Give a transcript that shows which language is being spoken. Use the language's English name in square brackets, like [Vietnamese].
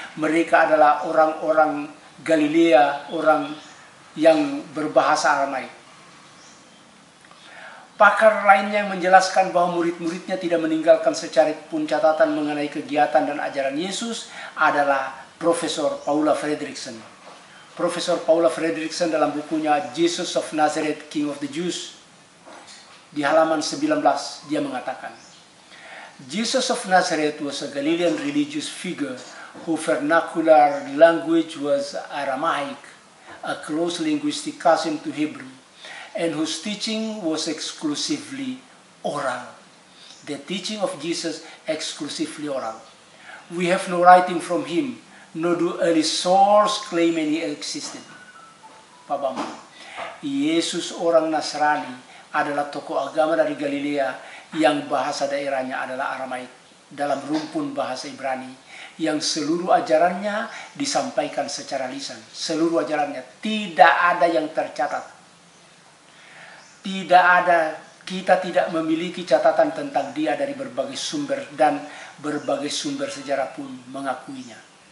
[Indonesian] Mereka adalah orang-orang Galilea, orang yang berbahasa Aramaik. Pakar lainnya yang menjelaskan bahwa murid-muridnya tidak meninggalkan secarik pun catatan mengenai kegiatan dan ajaran Yesus adalah Profesor Paula Fredriksen. Profesor Paula Fredriksen dalam bukunya Jesus of Nazareth, King of the Jews, di halaman 19, dia mengatakan, [English] Jesus of Nazareth was a Galilean religious figure whose vernacular language was Aramaic, a close linguistic cousin to Hebrew, and whose teaching was exclusively oral. The teaching of Jesus exclusively oral. We have no writing from him, nor do early sources claim any existed. [Indonesian] Pak Bambang, Yesus orang Nasrani adalah tokoh agama dari Galilea yang bahasa daerahnya adalah Aramaik dalam rumpun bahasa Ibrani, yang seluruh ajarannya disampaikan secara lisan. Seluruh ajarannya, tidak ada yang tercatat. Tidak ada, kita tidak memiliki catatan tentang dia dari berbagai sumber, dan berbagai sumber sejarah pun mengakuinya.